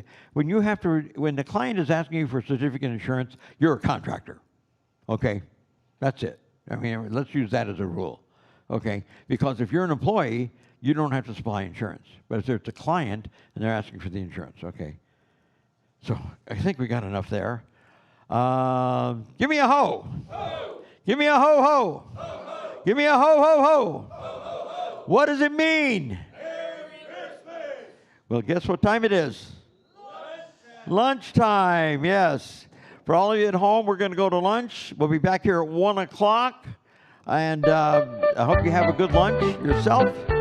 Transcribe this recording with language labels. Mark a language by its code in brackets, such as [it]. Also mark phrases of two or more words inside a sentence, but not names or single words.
[en] When the client is asking you for a certificate of insurance, you're a contractor. Okay, that's it. I mean, let's use that as a rule, okay? Because if you're an employee, you don't have to supply insurance. But if it's a client and they're asking for the insurance, okay? So I think we got enough there. Give me a ho. Ho. Give me a ho ho. Ho, ho. Give me a ho ho ho. Ho, ho, ho. What does it mean? Merry Christmas. Well, guess what time it is? Lunchtime. Lunchtime, yes. For all of you at home, we're going to go to lunch. We'll be back here at 1 o'clock. And I hope you have a good lunch yourself.